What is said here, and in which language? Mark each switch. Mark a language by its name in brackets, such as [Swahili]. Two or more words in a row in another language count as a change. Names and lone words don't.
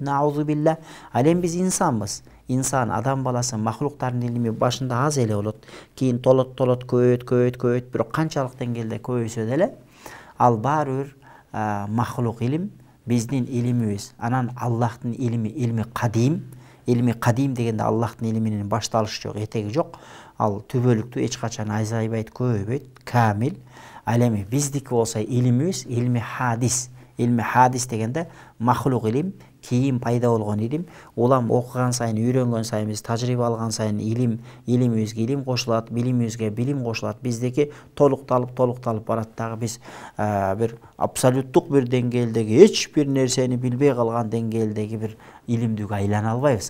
[Arabic] نعوذ بالله. [Kyrgyz] Ал эми биз инсанбыз. Инсан, адам баласы, махлуктардын илими башында аз эле болот. Кийин толот, көбөйөт, бирок канчалык деңгээлде көбөйсө деле, ал баары бир махлук илим. Биздин илимибиз, анан Аллахтын илими, [Arabic] علم قديم. علم قديم [Kyrgyz] дегенде Аллахтын илиминин башталышы жок, этеги жок. Ал түбөлүктүү, эч качан азайбайт, көбөйбөйт, камил. Ал эми биздики болсо илимибиз, [Arabic] علم حادث. علم حادث [Kyrgyz] дегенде махлук илим, кийин пайда болгон илим. Улам окуган сайын, үйрөнгөн сайын, биз тажрыйба алган сайын илимибизге илим кошулат, билимибизге билим кошулат. Биздики толукталып барат дагы. Биз бир абсолюттук бир деңгээлдеги, эч бир нерсени билбей калган деңгээлдеги бир илимдүүгө айлана албайбыз.